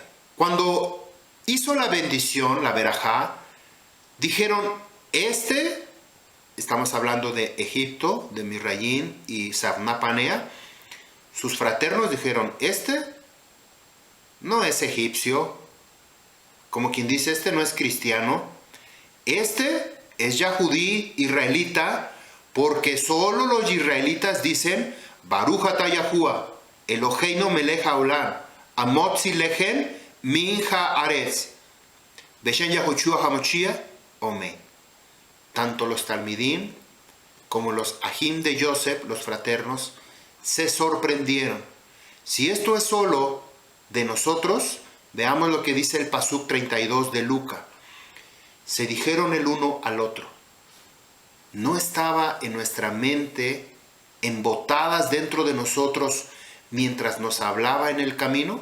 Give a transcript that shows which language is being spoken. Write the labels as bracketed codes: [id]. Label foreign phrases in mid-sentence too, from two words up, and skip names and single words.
[es] Cuando hizo la bendición, la verajá, dijeron, estamos hablando de Egipto, de Misraín y Savna Panea, sus fraternos dijeron, no es egipcio, como quien dice, no es cristiano, es yahudí, israelita, porque solo los israelitas dicen, [he] ברוך אתה יהוה אלוהינו מלך העולם המוציא לחם מן הארץ בשם יהושע המשיח, [es] Amén. Tanto los talmidim como los ajim de Joseph, los fraternos, se sorprendieron. Si esto es solo de nosotros, veamos lo que dice el Pasuk 32 de Lucas. Se dijeron el uno al otro. ¿No estaba en nuestra mente embotadas dentro de nosotros mientras nos hablaba en el camino?